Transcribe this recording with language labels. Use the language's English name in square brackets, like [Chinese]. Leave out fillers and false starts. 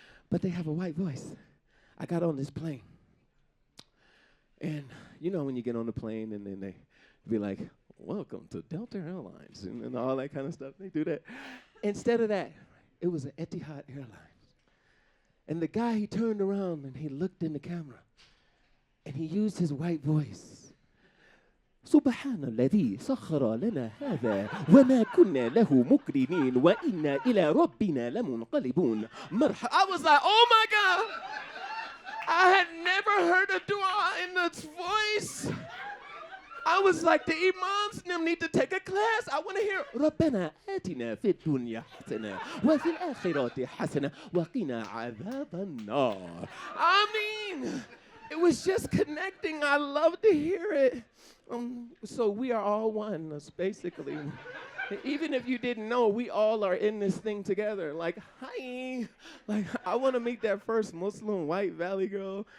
[English] But they have a white voice. I got on this plane. And you know when you get on the plane and then they be like, welcome to Delta Airlines, and all that kind of stuff. They do that. Instead of that, it was an Etihad Airlines. And the guy, he turned around and he looked in the camera and he used his white voice. [Arabic] سبحان الذي سخر لنا هذا وما كنا له مقرنين وإنا إلى ربنا لمنقلبون مرحبا. [English] I was like, oh my God. I had never heard a dua in this voice. I was like, the imams need to take a class. I want to hear [Arabic] ربنا آتنا في الدنيا حسنة وفي الآخرة حسنة وقنا عذاب النار. [English] I mean, it was just connecting. I love to hear it. So we are all one, basically. Even if you didn't know, we all are in this thing together. Like, hi. Like, I want to meet that first Muslim white valley girl.